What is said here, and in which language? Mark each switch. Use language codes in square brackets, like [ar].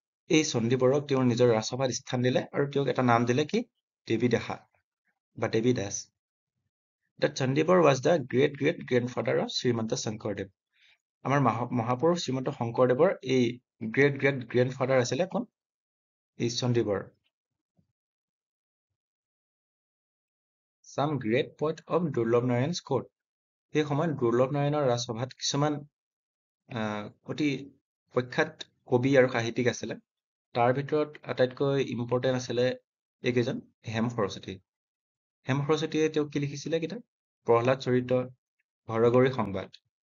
[as] এই চণ্ডীবৰক তেওঁৰ নিজৰ ৰাজসভাত স্থান দিলে আৰু তেওঁক এটা নাম দিলে কি? [en] দেৱী দাসা বা Devi Das. The Chandibar was the great great grandfather of Srimanta Sankardev. [as] আমাৰ মহাপুৰুষ শ্ৰীমন্ত শংকৰদেৱৰ এই গ্ৰেট গ্ৰেট গ্ৰেণ্ডফাদাৰ আছিলে কোন? এই Chandibar. [en] Some great poet of Durlabh Narayan's court। [as] সেই সময়ত দুৰ্লভ নাৰায়ণৰ ৰাজসভাত কিছুমান অতি প্ৰখ্যাত কবি আৰু সাহিত্যিক আছিলে। তাৰ ভিতৰত আটাইতকৈ ইম্পৰ্টেণ্ট আছিলে এইকেইজন হেম সৰস্বতী। হেম সৰস্বতীয়ে তেওঁক কি লিখিছিলে কিতাপ? প্ৰহ্লাদ চৰিত, হৰগৌৰী সংবাদ।